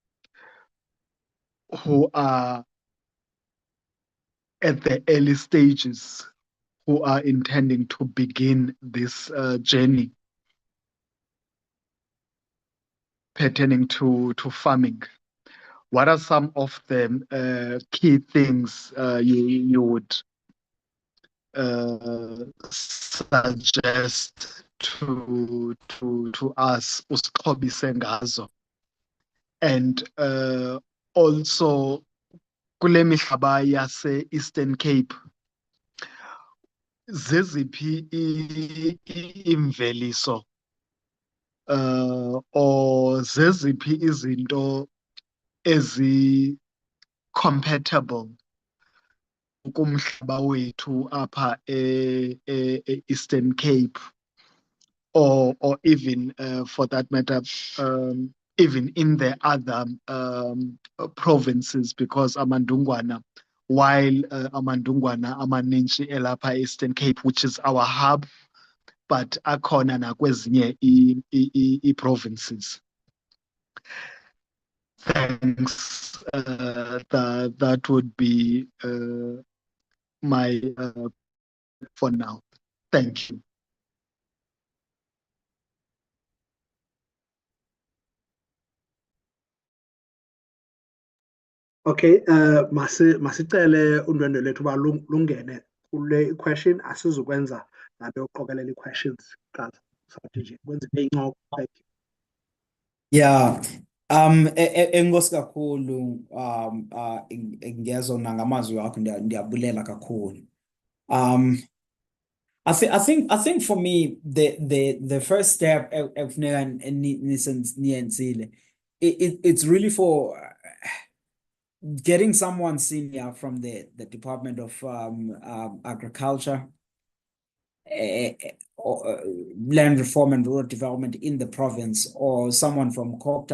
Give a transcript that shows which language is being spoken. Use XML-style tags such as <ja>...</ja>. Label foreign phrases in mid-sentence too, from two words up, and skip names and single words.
<en>who are at the early stages, who are intending to begin this journey pertaining to farming? What are some of the key things you would suggest to us</en> <xh>usixhobise ngazo.</xh> <en>And also</en> <xh>kule mihlaba yase Eastern Cape zeziphi imveliso or zeziphi izinto ezi compatible kumhlaba wethu apha Eastern Cape,</xh> <en>or even for that matter even in the other provinces, because AmaNdungwana, while AmaNdungwana</en> <xh>amaninzi elapha</xh> <en>Eastern Cape, which is our hub, but</en> <xh>akhona nakwezinye</xh> <en>provinces. Thanks. That would be my for now. Thank you.</en> <xh>Okay, masicele undwendwe lethu uba lungene kule question, asizukwenza nabe uqokelela ii-questions kuqala. Sathi nje kwenza incoko.</xh> <en>Thank you. Yeah.</en> <xh>Enkosi kakhulu ngezo nangamazwi wakho ndiyabulela kakhulu.</xh> <en>I think for me the first step</en> <xh>ekufuneka niyenzile</xh> <en>it's really for getting someone senior from the Department of Agriculture, Land Reform and Rural Development in the province, or someone from COGTA.</en>